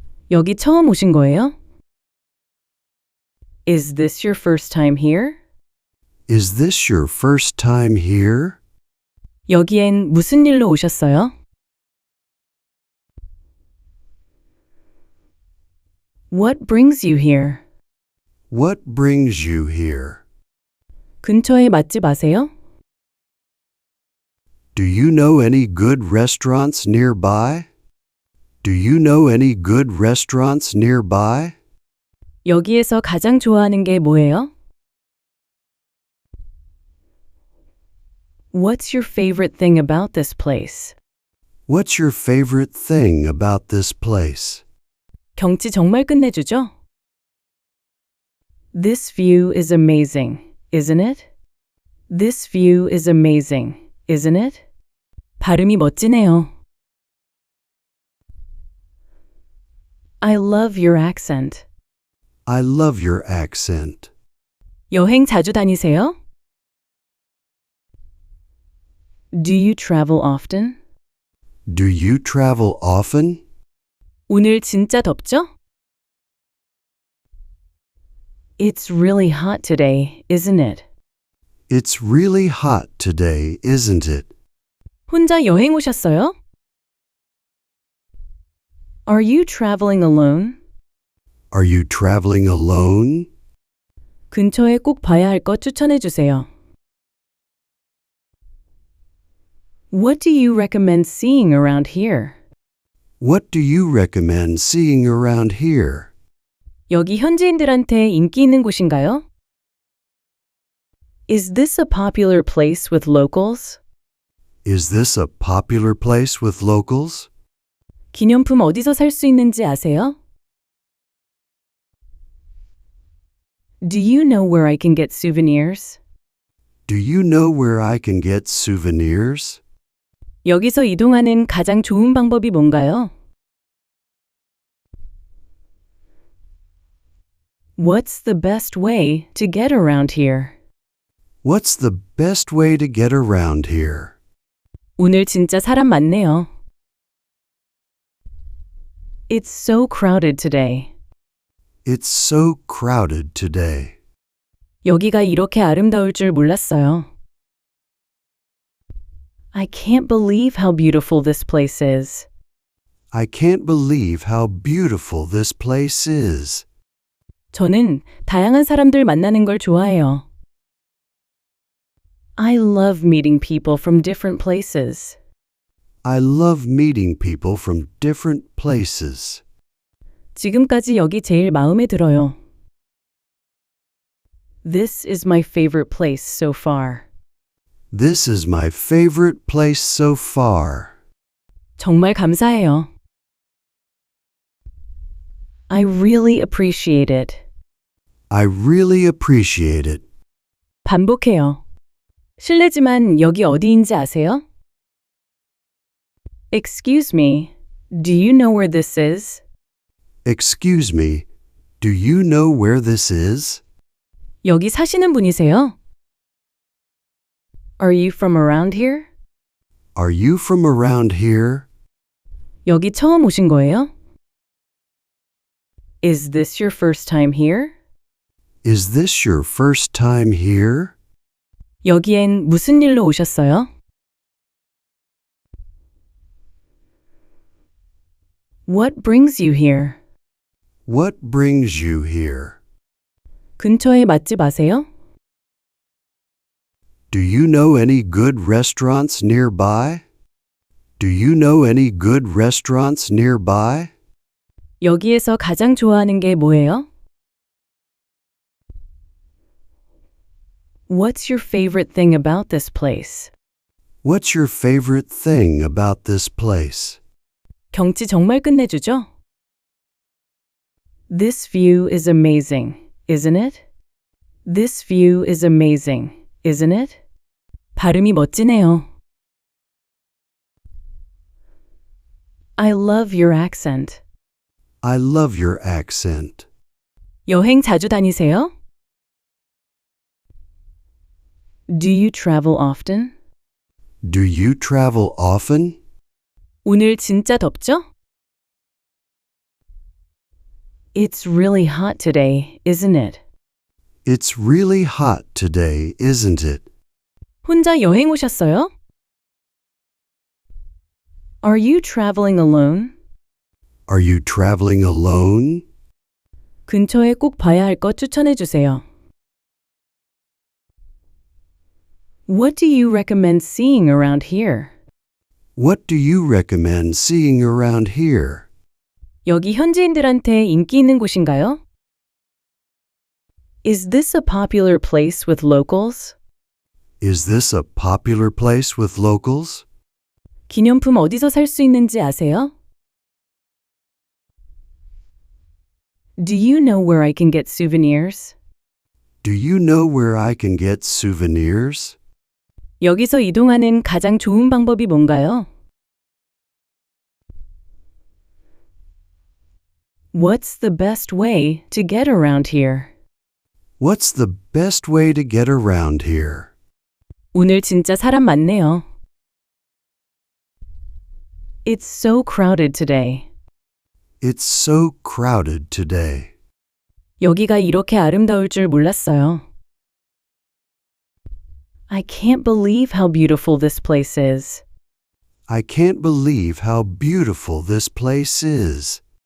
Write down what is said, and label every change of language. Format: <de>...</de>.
<ko>여기 처음 오신 거예요?</ko> <en>Is this your first time here? Is this your first time here?</en> <ko>여기엔 무슨 일로 오셨어요?</ko> <en>What brings you here? What brings you here?</en> <ko>근처에 맛집 아세요?</ko> <en>Do you know any good restaurants nearby? Do you know any good restaurants nearby?</en> <ko>여기에서 가장 좋아하는 게 뭐예요?</ko> <en>What's your favorite thing about this place? What's your favorite thing about this place?</en> <ko>경치 정말 끝내주죠?</ko> <en>This view is amazing, isn't it? This view is amazing, isn't it?</en> <ko>발음이 멋지네요.</ko> <en>I love your accent. I love your accent.</en> <ko>여행 자주 다니세요?</ko> <en>Do you travel often? Do you travel often?</en> <ko>오늘 진짜 덥죠?</ko> <en>It's really hot today, isn't it? It's really hot today, isn't it?</en> <ko>혼자 여행 오셨어요?</ko> <en>Are you traveling alone? Are you traveling alone?</en> <ko>근처에 꼭 봐야 할 것 추천해 주세요.</ko> <en>What do you recommend seeing around here? What do you recommend seeing around here?</en> <ko>여기 현지인들한테 인기 있는 곳인가요?</ko> <en>Is this a popular place with locals? Is this a popular place with locals?</en> <ko>기념품 어디서 살 수 있는지 아세요?</ko> <en>Do you know where I can get souvenirs? Do you know where I can get souvenirs?</en> <ko>여기서 이동하는 가장 좋은 방법이 뭔가요?</ko> <en>What's the best way to get around here? What's the best way to get around here?</en> <ko>오늘 진짜 사람 많네요.</ko> <en>It's so crowded today. It's so crowded today.</en> <ko>여기가 이렇게 아름다울 줄 몰랐어요.</ko> <en>I can't believe how beautiful this place is. I can't believe how beautiful this place is.</en> <ko>저는 다양한 사람들 만나는 걸 좋아해요.</ko> <en>I love meeting people from different places. I love meeting people from different places.</en> <ko>지금까지 여기 제일 마음에 들어요.</ko> <en>This is my favorite place so far. This is my favorite place so far.</en> <ko>정말 감사해요.</ko> <en>I really appreciate it. I really appreciate it.</en> <ko>반복해요. 실례지만 여기 어디인지 아세요?</ko> <en>Excuse me, do you know where this is? Excuse me, do you know where this is?</en> <ko>여기 사시는 분이세요?</ko> <en>Are you from around here? Are you from around here?</en> <ko>여기 처음 오신 거예요?</ko> <en>Is this your first time here? Is this your first time here?</en> <ko>여기엔 무슨 일로 오셨어요?</ko> <en>What brings you here? What brings you here?</en> <ko>근처에 맛집 아세요?</ko> <en>Do you know any good restaurants nearby? Do you know any good restaurants nearby?</en> <ko>여기에서 가장 좋아하는 게 뭐예요?</ko> <en>What's your favorite thing about this place? What's your favorite thing about this place?</en> <ko>경치 정말 끝내주죠?</ko> <en>This view is amazing, isn't it? This view is amazing, isn't it?</en> <ko>발음이 멋지네요.</ko> <en>I love your accent. I love your accent.</en> <ko>여행 자주 다니세요?</ko> <en>Do you travel often? Do you travel often?</en> <ko>오늘 진짜 덥죠?</ko> <en>It's really hot today, isn't it? It's really hot today, isn't it?</en> <ko>혼자 여행 오셨어요?</ko> <en>Are you traveling alone? Are you traveling alone?</en> <ko>근처에 꼭 봐야 할 것 추천해 주세요.</ko> <en>What do you recommend seeing around here? What do you recommend seeing around here?</en> <ko>여기 현지인들한테 인기 있는 곳인가요?</ko> <en>Is this a popular place with locals? Is this a popular place with locals?</en> <ko>기념품 어디서 살 수 있는지 아세요?</ko> <en>Do you know where I can get souvenirs? Do you know where I can get souvenirs?</en> <ko>여기서 이동하는 가장 좋은 방법이 뭔가요?</ko> <en>What's the best way to get around here? What's the best way to get around here?</en> <ko>오늘 진짜 사람 많네요.</ko> <en>It's so crowded today. It's so crowded today.</en> <ko>여기가 이렇게 아름다울 줄 몰랐어요.</ko> <en>I can't believe how beautiful this place is. I can't believe how beautiful this place is.</en>